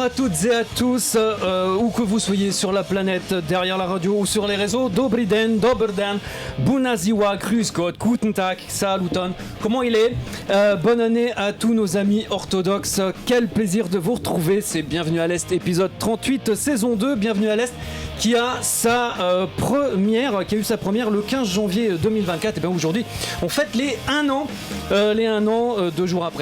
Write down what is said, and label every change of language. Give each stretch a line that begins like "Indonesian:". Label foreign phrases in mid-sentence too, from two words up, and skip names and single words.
French: toutes et à tous, où que vous soyez sur la planète, derrière la radio ou sur les réseaux.
Czech: Dobry den,
Slovenian: dober den,
Romanian: bună ziua,
German: grüß Gott, guten Tag, saluton.
French: Comment il est? Bonne année à tous nos amis orthodoxes. Quel plaisir de vous retrouver. C'est Bienvenue à l'Est, épisode 38, saison 2. Bienvenue à l'Est qui a eu sa première le 15 janvier 2024. Et bien aujourd'hui, on fête les 1 an, 2 jours après.